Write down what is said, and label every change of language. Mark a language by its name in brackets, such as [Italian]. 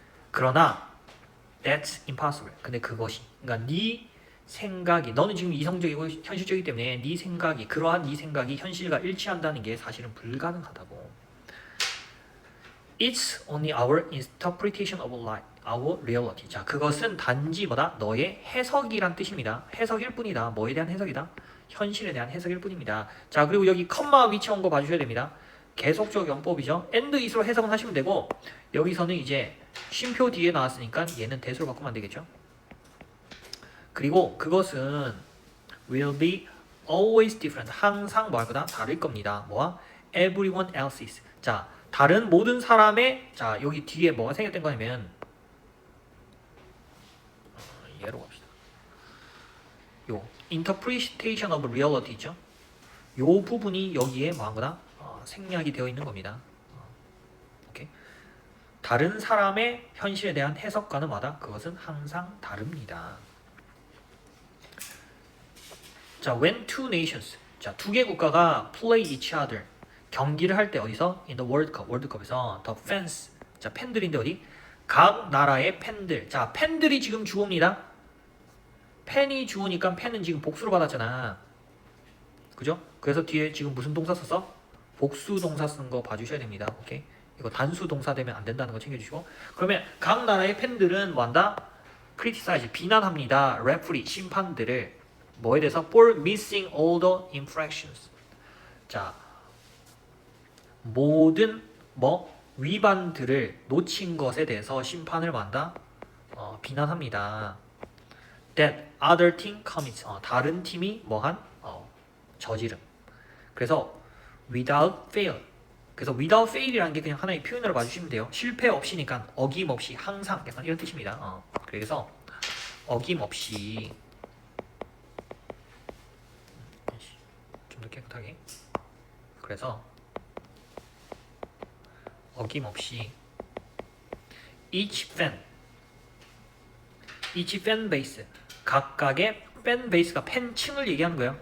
[Korean] 그러나 [English] that's impossible. [Korean] 근데 그것이, 그러니까 네 생각이, 너는 지금 이성적이고 현실적이기 때문에 네 생각이, 그러한 네 생각이 현실과 일치한다는 게 사실은 불가능하다고. [English] It's only our interpretation of life. our reality. [Korean] 자, 그것은 단지 뭐다? 너의 해석이란 뜻입니다. 해석일 뿐이다. 뭐에 대한 해석이다? 현실에 대한 해석일 뿐입니다. 자, 그리고 여기 컴마 위치 온 거 봐주셔야 됩니다. 계속적 용법이죠. and is로 해석은 하시면 되고 여기서는 이제 쉼표 뒤에 나왔으니까 얘는 대수로 바꾸면 안 되겠죠. 그리고 그것은 [English] will be always different. [Korean] 항상 뭐 할 거다? 다를 겁니다. 뭐와? [English] everyone else's. [Korean] 자, 다른 모든 사람의 자, 여기 뒤에 뭐가 생겼던 거냐면 얘로 갑시다. [English] 요 interpretation of reality죠. [Korean] 요 부분이 여기에 뭐 한 거다? 생략이 되어 있는 겁니다. 오케이. 다른 사람의 현실에 대한 해석과는 뭐다? 그것은 항상 다릅니다. [English] 자, when two nations. [Korean] 자, 두 개 국가가 [English] play each other. [Korean] 경기를 할 때 어디서? [English] in the World Cup. [Korean] 월드컵에서 [English] the fans. [Korean] 자, 팬들인데 어디? 각 나라의 팬들. 자, 팬들이 지금 주어입니다. 팬이 주어니까 팬은 지금 복수로 받았잖아. 그죠? 그래서 뒤에 지금 무슨 동사 썼어? 복수 동사 쓴 거 봐주셔야 됩니다. 오케이? 이거 단수 동사 되면 안 된다는 거 챙겨주시고. 그러면 각 나라의 팬들은 뭐한다? criticize, 비난합니다. referee, 심판들을 뭐에 대해서? [English] for missing all the infractions. [Korean] 자, 모든 뭐 위반들을 놓친 것에 대해서 심판을 만다 비난합니다. [English] That other team commits. [Korean] 다른 팀이 뭐한? 저지름. 그래서 [English] without fail. [Korean] 그래서 without fail이라는 게 그냥 하나의 표현으로 봐주시면 돼요. 실패 없이니까 어김없이 항상 약간 이런 뜻입니다. 그래서 어김없이 좀 더 깨끗하게. 그래서 어김없이 [English] each fan base [Korean] 각각의 팬 베이스가 팬층을 얘기하는 거예요.